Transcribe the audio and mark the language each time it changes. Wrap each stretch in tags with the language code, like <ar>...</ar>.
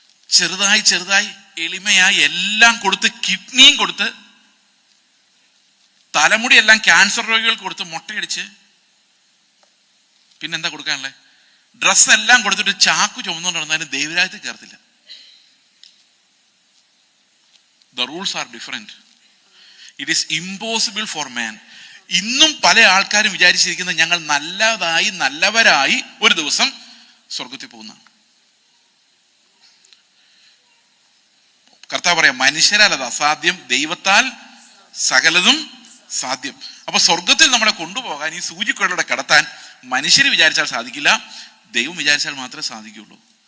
<ml>ചെറുതായി എളിമയായി എല്ലാം കൊടുത്ത്, കിഡ്നിയും കൊടുത്ത്, തലമുടി എല്ലാം ക്യാൻസർ രോഗികൾക്ക് കൊടുത്ത്, മുട്ടയടിച്ച്, പിന്നെന്താ കൊടുക്കാനുള്ളത്? ഡ്രസ്സ് എല്ലാം കൊടുത്തിട്ട് ചാക്കു ചുമന്നുകൊണ്ട് നടന്നാലും ദൈവരാജ്യത്തിൽ കയറത്തില്ല.</ml> <en>The rules are different. It is impossible for man.</en> <ml>ഇന്നും പല ആൾക്കാരും വിചാരിച്ചിരിക്കുന്നത് ഞങ്ങൾ നല്ലവരായി ഒരു ദിവസം സ്വർഗത്തിൽ പോകുന്ന. കർത്താവ് പറയാം, മനുഷ്യരാൽ അത് അസാധ്യം, ദൈവത്താൽ സകലതും സാധ്യം. അപ്പൊ സ്വർഗത്തിൽ നമ്മളെ കൊണ്ടുപോകാൻ, ഈ സൂചിക്കുഴയിലൂടെ കടത്താൻ മനുഷ്യർ വിചാരിച്ചാൽ സാധിക്കില്ല, ദൈവം വിചാരിച്ചാൽ മാത്രമേ സാധിക്കുകയുള്ളൂ.</ml>